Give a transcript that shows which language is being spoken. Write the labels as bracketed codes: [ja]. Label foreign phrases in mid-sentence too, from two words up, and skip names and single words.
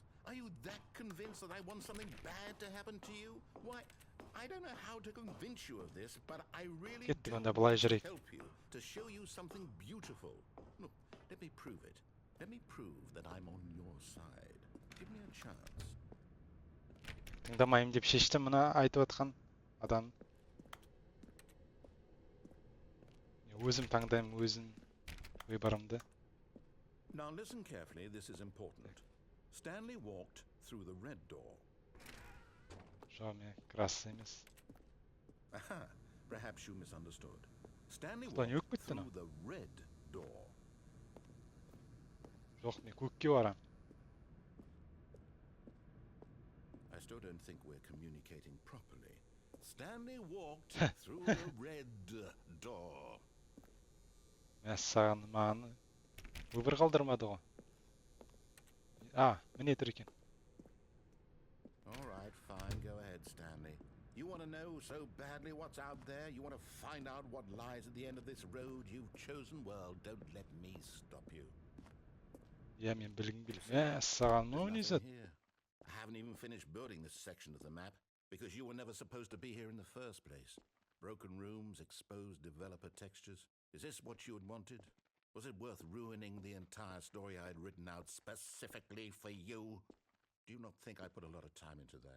[en] Are you that convinced that I want something bad to happen to you? Why, I don't know how to convince you of this, but I really do want to help you, to show you something beautiful. Look, let me prove it. Let me prove that I'm on your side. Give me a chance. [kk] Тыңдамайым деп шешті мына айтып отқан адам. Өзім таңдаймын, өзім выборымды. [en] Now listen carefully, this is important. Stanley walked through the red door. [kk] Жоқ, мен красный емес. [en] Aha, perhaps you misunderstood. Stanley walked through the red door. [kk] Жоқ, мен көкке барам. [en] I still don't think we're communicating properly. Stanley walked through the red door. [kk] Мәссаған, маған выбор қалдырмады ғой. Міне тұр екен. [en] All right, fine, go ahead, Stanley. You want to know so badly what's out there? You want to find out what lies at the end of this road you've chosen? Well, don't let me stop you. [kk] Мен білгім келіп. Мәссаған, мынау не зат? [en] I haven't even finished building this section of the map because you were never supposed to be here in the first place. Broken rooms, exposed developer textures. Is this what you had wanted? Was it worth ruining the entire story I had written out specifically for you? Do you not think I put a lot of time into that?